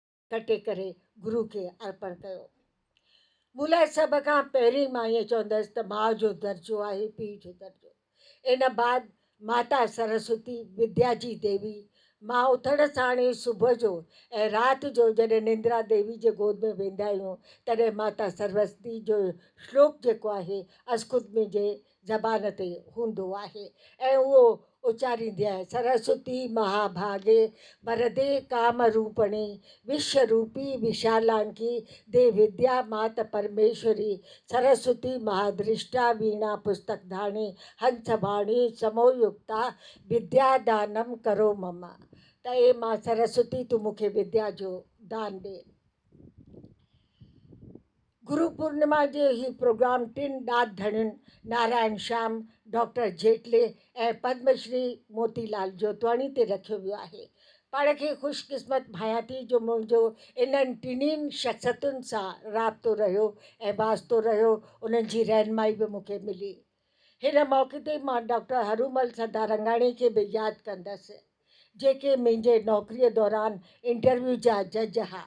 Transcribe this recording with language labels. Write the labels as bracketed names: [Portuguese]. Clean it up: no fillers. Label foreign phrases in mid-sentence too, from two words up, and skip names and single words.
[Sindhi] कटे करे गुरु खे अर्पण कयो। मूं लाइ सभ खां पहिरीं मां ईअं चवंदसि त माउ जो दर्जो आहे, पीउ जो दर्जो। इन बाद माता सरस्वती विद्या जी देवी। मां उथण साण ई सुबुह जो ऐं राति जो जॾहिं निंद्रा देवी जे गोद में वेंदा आहियूं तॾहिं माता सरस्वती जो श्लोक जेको आहे अस्कुद जे ज़बान ते हूंदो आहे ऐं उहो उचारींदी आहे, [Sanskrit] सरस्वती महाभागे वरदे काम रूपणी विश्वरूपी विशालांकी दे विद्या मात परमेश्वरी सरस्वती महादृष्टा वीणा पुस्तक धाणी हंसवाणी समोयुक्ता विद्यादानम करो ममा। [Sindhi] त ए मां सरस्वती तूं मूंखे विद्या जो दान ॾे। गुरु पूर्णिमा जो ही प्रोग्राम 3 ॾाढ धणियुनि नारायण श्याम, डॉक्टर जेटले ऐं पद्मश्री मोतीलाल जोतवाणी ते रखियो वियो आहे। पाण खे ख़ुशकिस्मत भायां थी जो मुंहिंजो इन्हनि टिन्हिनि शख़्सियतुनि सां राब्तो रहियो ऐं वास्तो रहियो, उन्हनि जी रहनुमाई बि मूंखे मिली। हिन मौक़े ते मां डॉक्टर हरूमल सदारंगाणी खे बि यादि कंदसि, जेके मुंहिंजे नौकरीअ दौरान इंटरव्यू जा जज हुआ।